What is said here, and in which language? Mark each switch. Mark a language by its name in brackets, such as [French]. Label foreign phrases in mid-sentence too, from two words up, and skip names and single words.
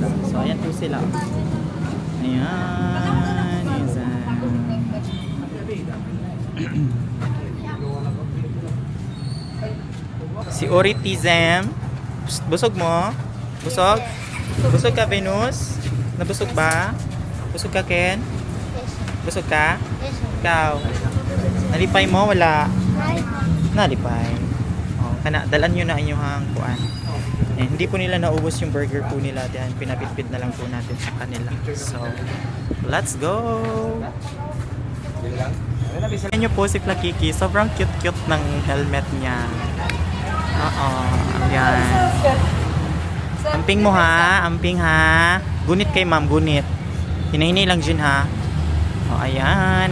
[Filipino] So ayan po sila. Ayan, Izan. Si Oritizem. [Cebuano] Busog mo? Busog? Busog ka, Venus? Nabusog ba? Busog ka, Ken? Busog ka? Ikaw? Nalipay mo? Wala? Nalipay. Oh, kana, dalan nyo na inyong kuan. [Filipino] Eh, hindi po nila naubos yung burger po nila. Diyan, pinapitpit na lang po natin sa kanila. [English] So, let's go! [Filipino] Ayan nyo po si Flakiki. Sobrang cute-cute ng helmet niya. [Cebuano] Oo, ayan. Amping mo ha, amping ha. Gunit kay ma'am, gunit. Hinahini lang dyan ha. O, ayan.